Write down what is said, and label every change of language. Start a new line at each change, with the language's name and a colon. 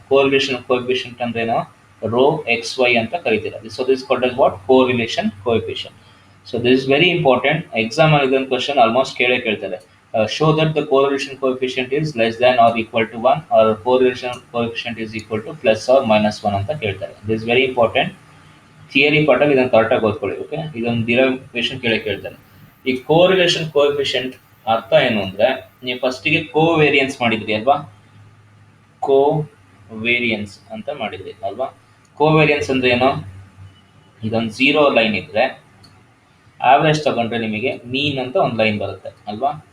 Kannada: Correlation coefficient ಅಂದ್ರೆ ಏನೋ rho X Y ಅಂತ ಕರಿತೀರಾ.
English: So this called as what correlation coefficient. So this is very important.
Kannada: Exam ಅಲ್ಲಿ ಇದೊಂದು question almost ಕೇಳ್ತಾರೆ.
English: Show that the correlation coefficient is less than or equal to 1 or correlation coefficient is equal to plus or minus 1
Kannada: ಅಂತ ಕೇಳ್ತಾರೆ.
English: This is very important.
Kannada: Theory ಪಾರ್ಟಲ್ಲಿ ಇದನ್ನು ಕರೆಕ್ಟಾಗಿ ಓದ್ಕೊಳ್ಳಿ. Okay, ಇದೊಂದು derivation ಕೇಳ್ತಾರೆ. ಈ ಕೋರಿಲೇಷನ್ ಕೋಎಫಿಷಿಯಂಟ್ ಅರ್ಥ ಏನು ಅಂದರೆ, ನೀವು ಫಸ್ಟಿಗೆ ಕೋವೇರಿಯನ್ಸ್ ಮಾಡಿದ್ರಿ ಅಲ್ವಾ, ಕೋವೇರಿಯನ್ಸ್ ಅಂತ ಮಾಡಿದ್ರಿ ಅಲ್ವಾ. ಕೋವೇರಿಯನ್ಸ್ ಅಂದರೆ ಏನು, ಇದೊಂದು ಝೀರೋ ಲೈನ್ ಇದ್ದರೆ ಆವ್ರೇಜ್ ತಗೊಂಡ್ರೆ ನಿಮಗೆ ಮೀನ್ ಅಂತ ಒಂದು ಲೈನ್ ಬರುತ್ತೆ ಅಲ್ವಾ.